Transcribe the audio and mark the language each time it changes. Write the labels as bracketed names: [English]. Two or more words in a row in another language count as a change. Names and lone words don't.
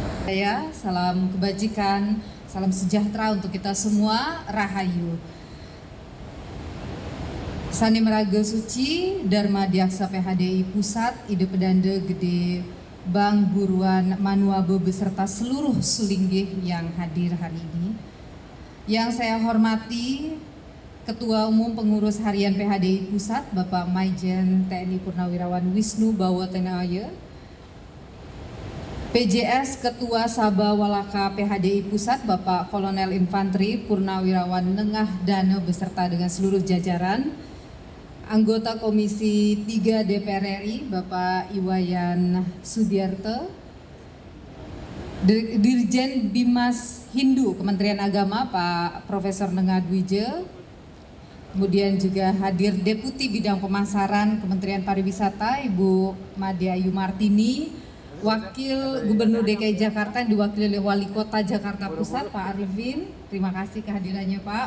[Indonesian] Salam kebajikan, salam sejahtera untuk kita semua, Rahayu. Sani Meraga Suci, Dharma Diaksa PHDI Pusat, Ide Pedanda Gede Bang Buruan Manuabe beserta seluruh sulinggih yang hadir hari ini. Yang saya hormati Ketua Umum Pengurus Harian PHDI Pusat, Bapak Maijen TNI Purnawirawan Wisnu Bawotenaya, PJS Ketua Sabah Walaka PHDI Pusat, Bapak Kolonel Infanteri Purnawirawan Nengah Dana beserta dengan seluruh jajaran, anggota Komisi 3 DPR RI, Bapak Iwayan Sudiarto, Dirjen Bimas Hindu Kementerian Agama, Pak Profesor Nengah Dwije, kemudian juga hadir Deputi Bidang Pemasaran Kementerian Pariwisata, Ibu Made Ayu Martini, Wakil Gubernur DKI Jakarta yang diwakili oleh Wali Kota Jakarta Pusat, Pak Arifin, terima kasih kehadirannya Pak.